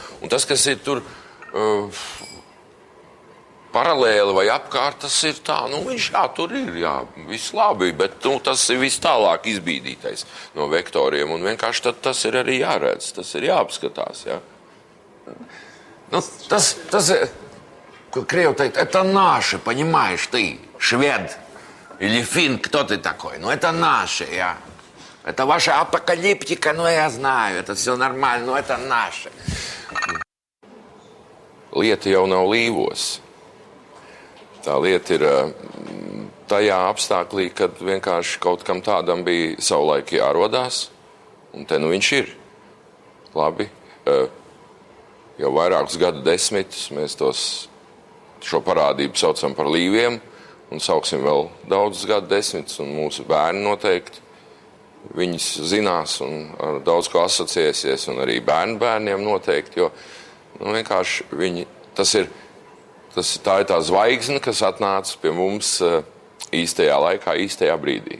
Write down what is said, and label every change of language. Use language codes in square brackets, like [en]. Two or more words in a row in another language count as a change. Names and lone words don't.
[lv] Un tas, kas ir tur paralēli vai apkārt, tas ir tā, viņš tur ir, jā, viss labi, bet tas ir viss tālāk izbīdītais no vektoriem, un vienkārši tad tas ir arī jāredz, tas ir jāapskatās, ja? Tas ir, ko Krievi teikt, [ru] это наши, понимаешь, ты, швед. Или фин, кто ты такой? Это наши, я. Это ваша апокалиптика, я знаю, это все нормально, это наши. [lv] Lieta jau nav Līvos. Tā lieta ir tajā apstāklī, kad vienkārši kaut kam tādam bija savulaik jārodās, un te viņš ir. Labi, jau vairākus gadu desmitus mēs šo parādību saucam par Līviem, un sauksim vēl daudzus gadu desmitus, un mūsu bērni noteikti viņas zinās un ar daudz ko asociēsies, un arī bērniem noteikti, jo vienkārši tā ir tā zvaigzne, kas atnāca pie mums īstajā laikā, īstajā brīdī.